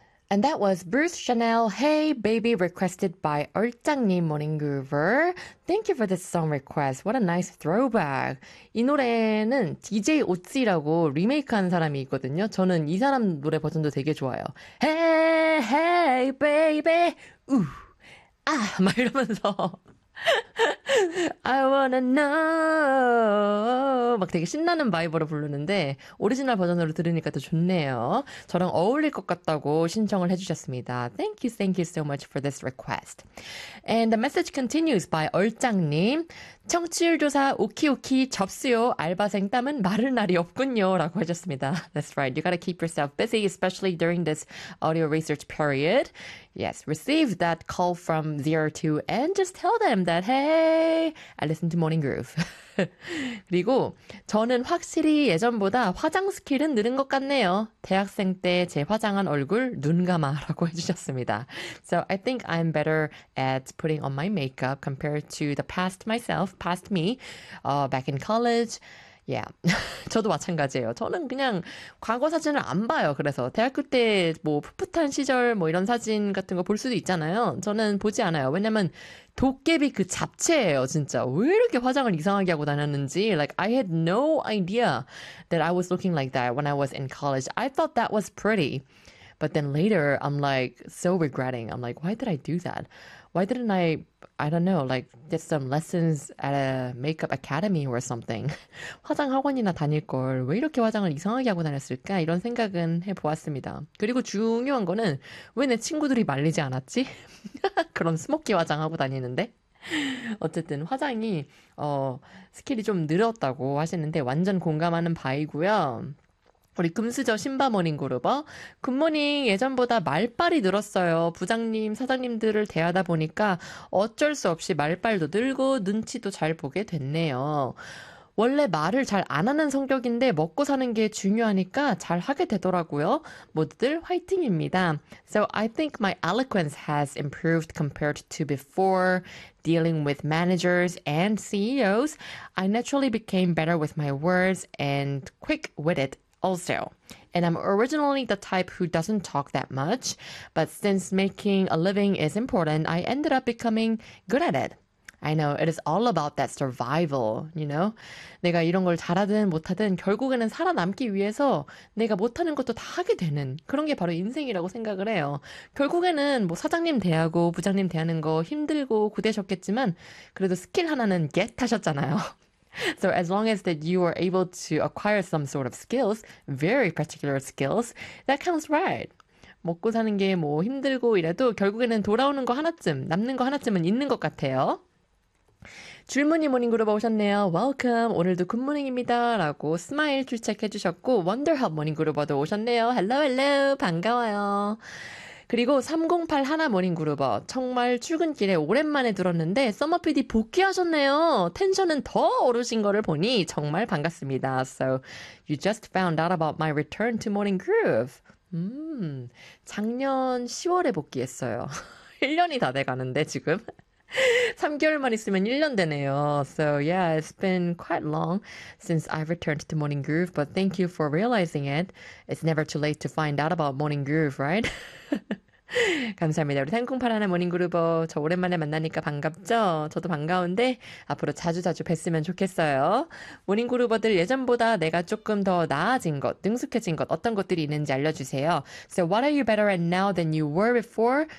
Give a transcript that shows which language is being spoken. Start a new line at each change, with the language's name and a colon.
English: And that was Bruce Chanel, Hey Baby, requested by 얼짱님 Morning Groover. Thank you for this song request. What a nice throwback.
Korean: 이 노래는 DJ 오찌라고 리메이크한 사람이 있거든요. 저는 이 사람 노래 버전도 되게 좋아요.
English: Hey, hey, baby, ooh, ah,
Korean: 막 이러면서.
English: I wanna know.
Korean: 막 되게 신나는 바이브로 부르는데, 오리지널 버전으로 들으니까 더 좋네요. 저랑 어울릴 것 같다고 신청을 해주셨습니다.
English: Thank you so much for this request. And the message continues by 얼짱님.
Korean: 청취율 조사 오키오키 접수요. 알바생 땀은 마를 날이 없군요. 라고 하셨습니다.
English: That's right. You gotta keep yourself busy, especially during this audio research period. Yes, receive that call from 02 and just tell them that, hey, I listen to Morning Groove.
Korean: 그리고 저는 확실히 예전보다 화장 스킬은 늘은 것 같네요. 대학생 때 제 화장한 얼굴 눈 감아라고 해주셨습니다.
English: So I think I'm better at putting on my makeup compared to the past myself, past me, back in college. Yeah.
Korean: 저도 마찬가지예요. 저는 그냥 과거 사진을 안 봐요. 그래서 대학교 때 뭐 풋풋한 시절 뭐 이런 사진 같은 거 볼 수도 있잖아요. 저는 보지 않아요. 왜냐면 도깨비 그 잡채예요, 진짜. 왜 이렇게 화장을 이상하게 하고 다녔는지.
English: Like, I had no idea that I was looking like that when I was in college. I thought that was pretty. But then later, I'm like so regretting. I'm like, why did I do that? Why didn't I don't know, like, get some lessons at a makeup academy or something.
Korean: 화장 학원이나 다닐 걸 왜 이렇게 화장을 이상하게 하고 다녔을까? 이런 생각은 해보았습니다. 그리고 중요한 거는 왜 내 친구들이 말리지 않았지? 그런 스모키 화장 하고 다니는데? 어쨌든 화장이 스킬이 좀 늘었다고 하시는데 완전 공감하는 바이고요. 우리 금수저 신바 모닝그룹어 굿모닝 예전보다 말빨이 늘었어요. 부장님, 사장님들을 대하다 보니까 어쩔 수 없이 말빨도 늘고 눈치도 잘 보게 됐네요. 원래 말을 잘 안 하는 성격인데 먹고 사는 게 중요하니까 잘 하게 되더라고요. 모두들 화이팅입니다.
English: So I think my eloquence has improved compared to before dealing with managers and CEOs. I naturally became better with my words and quick-witted. Also, and I'm originally the type who doesn't talk that much, but since making a living is important, I ended up becoming good at it. I know, it is all about that survival, you know?
Korean: 내가 이런 걸 잘하든 못하든 결국에는 살아남기 위해서 내가 못하는 것도 다 하게 되는 그런 게 바로 인생이라고 생각을 해요. 결국에는 뭐 사장님 대하고 부장님 대하는 거 힘들고 고되셨겠지만 그래도 스킬 하나는 get 하셨잖아요.
English: So as long as that you are able to acquire some sort of skills, very particular skills, that counts right.
Korean: 먹고 사는 게 뭐 힘들고 이래도 결국에는 돌아오는 거 하나쯤, 남는 거 하나쯤은 있는 것 같아요. 줄무늬 모닝그룹 오셨네요.
English: Welcome.
Korean: 오늘도 굿모닝입니다. 라고 스마일 출첵해주셨고 원더헙 모닝그룹어도 오셨네요.
English: Hello, hello.
Korean: 반가워요. 그리고 308 하나 모닝그룹어 정말 출근길에 오랜만에 들었는데 써머피디 복귀하셨네요. 텐션은 더 오르신 거를 보니 정말 반갑습니다.
English: So you just found out about my return to Morning Groove.
Korean: 작년 10월에 복귀했어요. 1년이 다 돼가는데 지금. 3개월만 있으면 1년 되네요.
English: So yeah, it's been quite long since I've returned to Morning Groove, but thank you for realizing it. It's never too late to find out about Morning Groove, right?
Korean: 감사합니다. 우리 상쿵파라나 모닝그룹어 저 오랜만에 만나니까 반갑죠? 저도 반가운데 앞으로 자주자주 뵀으면 좋겠어요. 모닝그룹어들 예전보다 내가 조금 더 나아진 것, 능숙해진 것 어떤 것들이 있는지 알려주세요.
English: So what are you better at now than you were before?